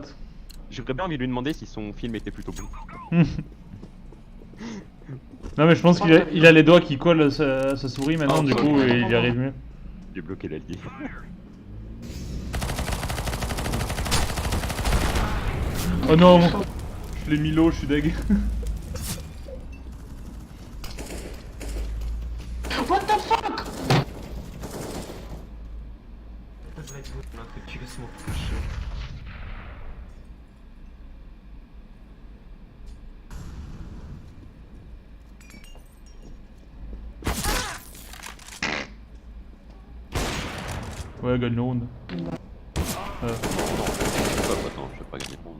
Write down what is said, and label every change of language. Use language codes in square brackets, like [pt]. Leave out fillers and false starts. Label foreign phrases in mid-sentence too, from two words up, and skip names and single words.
[fr] J'aurais bien envie de lui demander si son film était plutôt bon. Non mais je pense qu'il a les doigts qui collent à sa souris maintenant, du coup il y arrive mieux. J'ai bloqué l'allié. Oh non! Je l'ai mis low, je suis deg. [en] What the fuck? [ru] Это, блядь, будет нахуй через смог пошел. [fr] Ouais, gagne le round. Attends, je vais pas gagner le round.